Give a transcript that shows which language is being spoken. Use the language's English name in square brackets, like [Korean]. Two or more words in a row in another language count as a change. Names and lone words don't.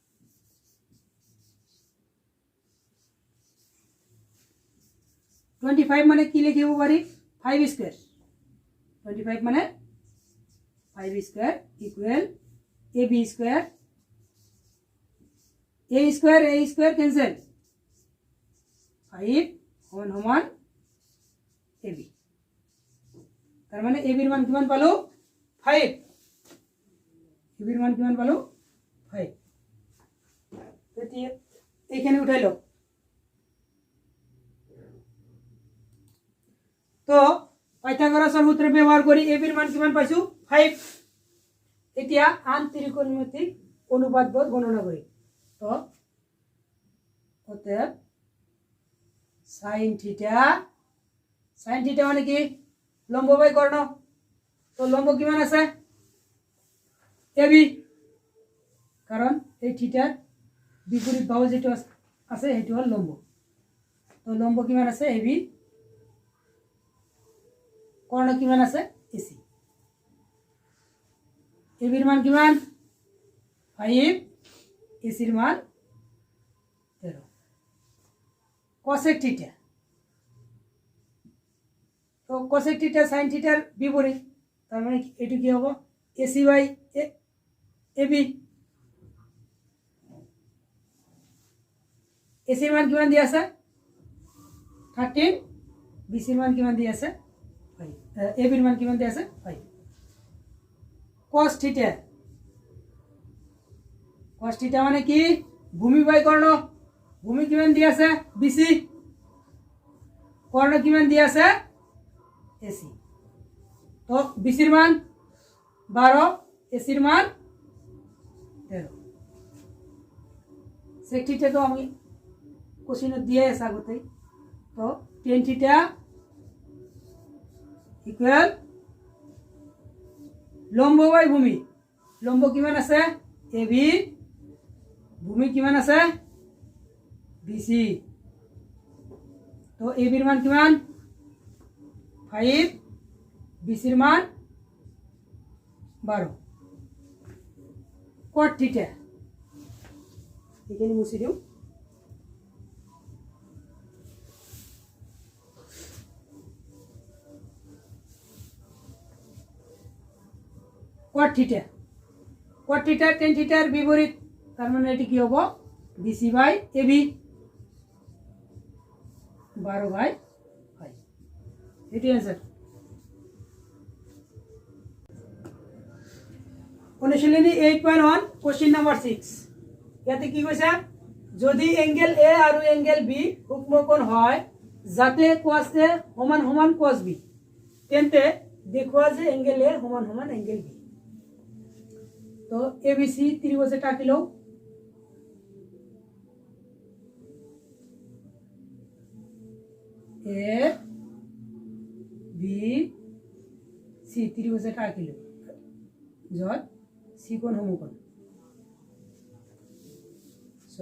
[Assamese] 25 মানে কি লিখিব পারি 5 স্কয়ার 25 মানে 5 [English] square equal AB square A square cancel [Assamese] 5 সমান সমান এবি, তার মানে এবির মান কিমান পালো 5 এবির মান কিমান পালো 5। এখানে উঠাইলো তো পাইথাগোরাসের সূত্র ব্যবহার করি এবির মান কিমান পাইছো 5। এতিয়া আন্তরিকোণমিতিক অনুপাতবোধ গণনা করি তো অতএব sin থিটা মানে কি লম্ব বাই কর্ণ, তো লম্ব কিমান আছে এবি, কারণ এই থিটার বিপরীত বাহু যেটা আছে সেইটো হল লম্ব, তো লম্ব কিমান আছে এবি, কর্ণ কিমান আছে এসি। এবির মান কিমান 5 এসির মান 13 cosec থিটা, তো cosec থিটা sin থিটার বিপরীত, তার মানে এটি কি হবে এসি বাই এবি। এসির মান কিমান দিয়া আছে 13, বিসির মান কিমান দিয়া আছে 5, এবির মান কিমান দিয়া আছে 5। cos থিটা মানে কি ভূমি বাই কর্ণ, ভূমি কিমান দিয়া আছে বিসি, কর্ণ কিমান দিয়া আছে এসি, তো বিসির মান 12 এসির মান 13। sec থিটা তো আমি কোশ্চেন দিয়ে আছে আগতেই, তো [English] tan theta equal [Assamese] লম্ব বাই ভূমি, লম্ব কিমান আছে এবি, ভূমি কিমান আছে বিসি, তো এবির মান কিমান 5 বিসির মান 12। cot থিটা এখানে মুছে দিও, cot থিটা tan থিটার বিপরীত, তার মানে এটি কি হবে বিসি বাই এবি 12/5, এটি आंसर। অনুশীলনী 8.1 [English] question number [Assamese] 6, ইয়াতে কি কৈছে যদি [English] angle A [Assamese] আৰু [English] angle B [Assamese] সূক্ষ্মকোণ হয় যাতে cos a সমান সমান cos b, তেন্তে দেখুৱা যে [English] angle A [Assamese] সমান সমান [English] angle B. [Assamese] তো এবিসি ত্রিভুজে টাকিলো, এ বি সি ত্রিভুজে টাকিলো যত সি কোণ সমকোণ।